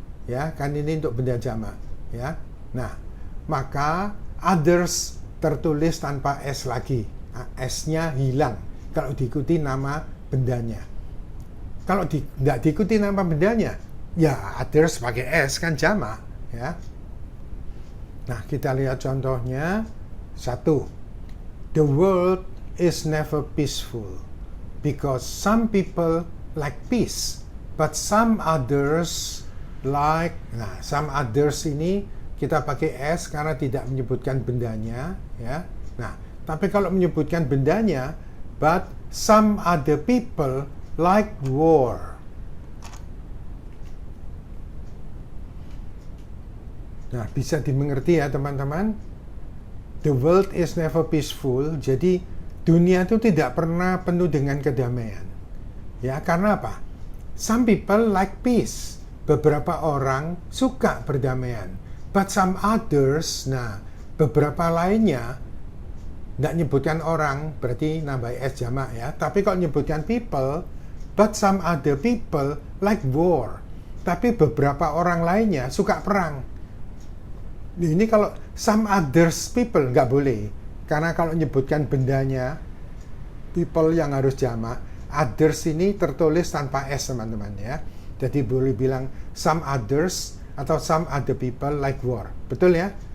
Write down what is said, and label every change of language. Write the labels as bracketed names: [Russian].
[Indonesian] Ya, kan ini untuk benda jamak. Ya, nah, maka others tertulis tanpa S lagi. S-nya hilang kalau diikuti nama bendanya. Kalau tidak diikuti nama bendanya, ya others pakai S kan jamak. Ya. Nah, kita lihat contohnya. 1. [English] The world is never peaceful because some people like peace, but some others like. [Indonesian] Nah, some others ini kita pakai S karena tidak menyebutkan bendanya, ya. Nah, tapi kalau menyebutkan bendanya, [English] but some other people like war. [Indonesian] Nah, bisa dimengerti ya teman-teman. [English] The world is never peaceful. [Indonesian] Jadi dunia itu tidak pernah penuh dengan kedamaian. Ya, karena apa? [English] Some people like peace. [Indonesian] Beberapa orang suka perdamaian. [English] But some others, [Indonesian] nah, beberapa lainnya tidak nyebutkan orang, berarti nambah S jamak ya. Tapi kalau nyebutkan people, [English] but some other people like war. [Indonesian] Tapi beberapa orang lainnya suka perang. Ini kalau some others people nggak boleh, karena kalau menyebutkan bendanya people yang harus jamak, others ini tertulis tanpa S teman-teman ya. Jadi boleh bilang some others atau some other people like war, betul ya.